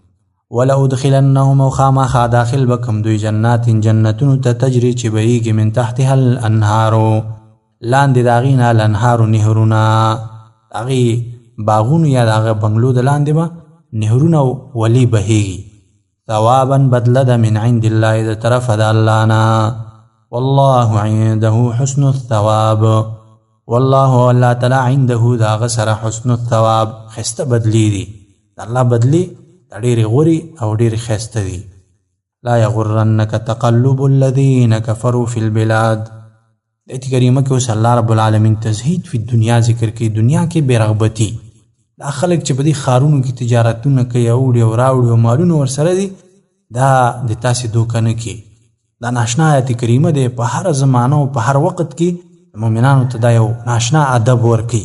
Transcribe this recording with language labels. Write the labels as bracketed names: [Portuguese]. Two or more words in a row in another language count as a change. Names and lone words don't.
[Pashto] ولأدخلنهم او خامخا داخل بکم دوی جنات جنتونو ته تجري چې بهیږي [Arabic] من تحتها الانهارو [Pashto] لاندې د هغې نه الانهارو نهرونه د هغې باغونو یا د هغه بنګلو د لاندې به نهرونه ولي بهیږي. ثوابا بدله ده [Arabic] من عند الله [Pashto] د طرفه د الله نه [Arabic] والله عنده حسن الثواب والله [Pashto] الله تعالی عنده د هغه سره [Arabic] حسن الثواب [Pashto] ښایسته بدلي دي د الله بدلي دا ډېرې غوري او ډېرې ښایسته دي. [Arabic] لا یغرنک تقلب الذین کفروا فی البلاد. [Pashto] د ایت کریمه کې اوس الله رب العالمین [Arabic] تزهید فی الدنیا [Pashto] ذکر کوي. دنیا کې بې رغبتي دا خلک چې په دې ښارونو کې تجارتونه کوي او وړي او راوړي او مالونه ورسره دي دا د تاسې دوکه نه کړي دا ناشنا آیت کریمه دی په هر زمانه او په هر وخت کې مؤمنانو ته دا یو ناشنا ادب ورکوي.